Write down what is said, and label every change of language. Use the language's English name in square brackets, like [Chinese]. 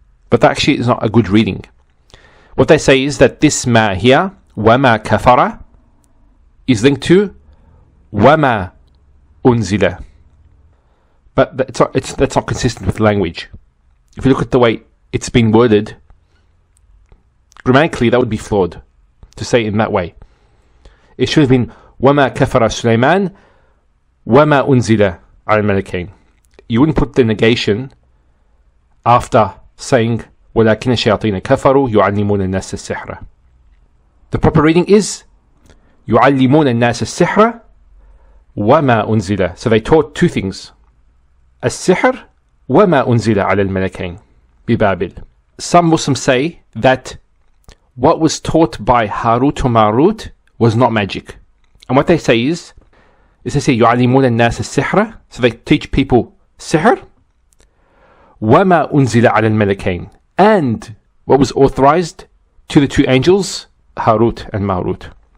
[English] But that actually is not a good reading. What they say is that this ma here, [Arabic] وَمَا كَفَرَ, [English] is linked to [Arabic] وَمَا أُنزِلَ. [English] But that's not consistent with language. If you look at the way it's been worded, grammatically that would be flawed to say it in that way. It should have been [Arabic] وَمَا كَفَرَ سُلَيْمَانَ وَمَا أُنزِلَ عَلَى الْمَلَكَيْنِ. [English] You wouldn't put the negation after saying [Arabic] وَلَكِنَ الشَّيَاطِينَ كَفَرُوا يُعَلِّمُونَ النَّاسَ السِّحْرَ. [English] The proper reading is [Arabic] يُعَلِّمُونَ النَّاسَ السِّحْرَ وَمَا أُنزِلَ. [English] So they taught two things: [Arabic] السِّحْر وَمَا أُنزِلَ عَلَى الْمَلَكَيْنِ بِبَابِل. [English] Some Muslims say that what was taught by Harut or Marut was not magic. And what they say is they say [Arabic] يُعَلِّمُونَ النَّاسَ السِّحْرَ, [English] so they teach people sihr, [Arabic] وَمَا أُنزِلَ عَلَى الْمَلَكَيْنِ, [English] and what was authorized to the two angels, Harut and Marut.